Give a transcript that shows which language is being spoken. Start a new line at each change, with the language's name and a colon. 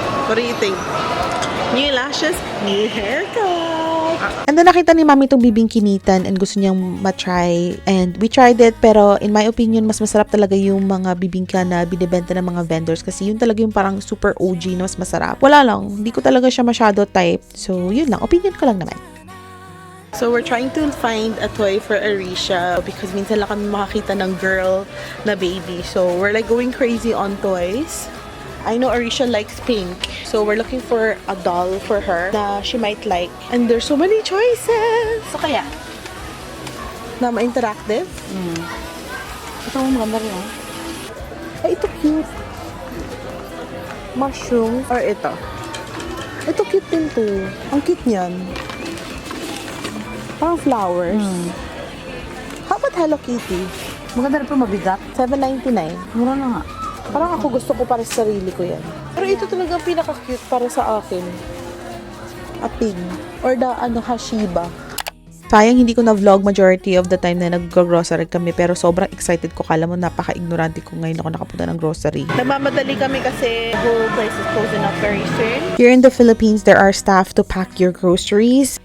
English: What do you think? New lashes, new haircut.
Filipino: And then nakita ni mami itong bibingkinitan and gusto niyang matry.
English: And we tried it,
Filipino: pero
English: in my opinion,
Filipino: mas masarap talaga yung mga bibingka na binibenta ng mga vendors kasi yun talaga yung parang super OG na mas masarap. Wala lang, hindi ko talaga siya masyado type. So yun lang, opinion ko lang naman.
English: So we're trying to find a toy for Arisha because
Filipino: minsan lang kami makakita ng girl na baby.
English: So we're like going crazy on toys. I know Arisha likes pink. So we're looking for a doll for her na she might like. And there's so many choices.
Filipino: So kaya? Na ma-interactive. Ito mo maganda rin oh. Ay, ito cute. Mushroom. Or ito. Ito cute din to. Ang cute niyan. Parang flowers.
English: How about Hello Kitty?
Filipino: Maganda rin pero mabigat.
English: $7.99.
Filipino: Mura na nga. Parang ako gusto ko para sa sarili ko yan. Pero ito talaga ang pinaka-cute para sa akin.
English: A pig. Or the Hashiba.
Filipino: Sayang hindi ko na-vlog
English: majority of the time
Filipino: na nag-grocery kami, pero sobrang excited ko. Kala mo napaka-ignorante ko ngayon ako nakapunta ng grocery. Nagmamadali kami kasi
English: whole place is closing up very soon. Here in the Philippines, there are staff to pack your groceries.